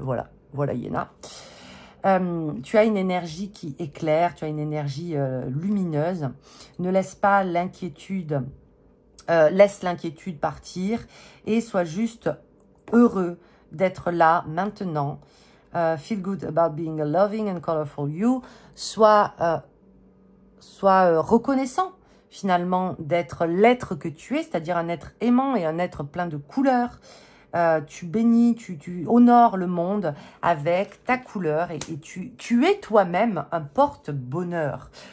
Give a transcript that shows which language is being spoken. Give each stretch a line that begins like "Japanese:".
French: Voilà, voilà Yéna. Tu as une énergie qui éclaire, tu as une énergie lumineuse. Ne laisse pas l'inquiétude, laisse l'inquiétude partir et sois juste heureux d'être là maintenant.
English: Feel good about being a loving and colorful you.
French: Sois reconnaissant finalement d'être l'être que tu es, c'est-à-dire un être aimant et un être plein de couleurs. Tu bénis, tu honores le monde avec ta couleur et tu es toi-même un porte-bonheur.